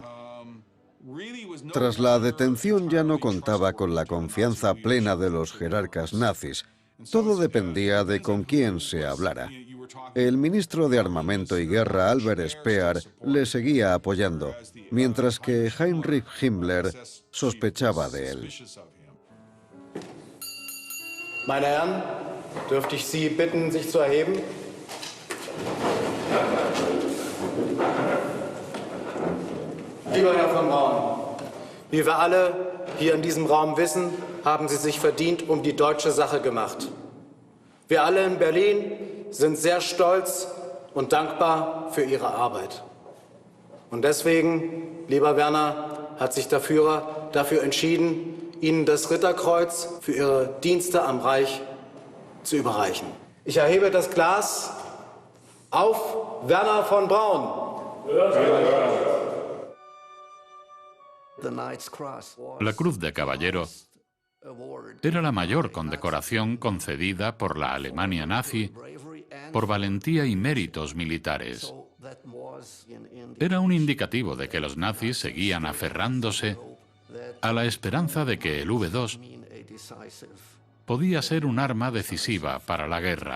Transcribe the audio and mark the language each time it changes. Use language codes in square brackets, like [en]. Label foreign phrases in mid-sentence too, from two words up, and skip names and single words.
[es] Tras la detención ya no contaba con la confianza plena de los jerarcas nazis. Todo dependía de con quién se hablara. El ministro de Armamento y Guerra, Albert Speer, le seguía apoyando, mientras que Heinrich Himmler sospechaba de él. [de] Meine Herren, dürfte ich Sie bitten, sich zu erheben? Lieber Herr von Braun, wie wir alle hier in diesem Raum wissen, haben Sie sich verdient um die deutsche Sache gemacht. Wir alle in Berlin sind sehr stolz und dankbar für Ihre Arbeit. Und deswegen, lieber Werner, hat sich der Führer dafür entschieden, Ihnen das Ritterkreuz für Ihre Dienste am Reich zu überreichen. Ich erhebe das Glas auf Werner von Braun. [es] La Cruz de Caballero era la mayor condecoración concedida por la Alemania nazi por valentía y méritos militares. Era un indicativo de que los nazis seguían aferrándose a la esperanza de que el V2 podía ser un arma decisiva para la guerra.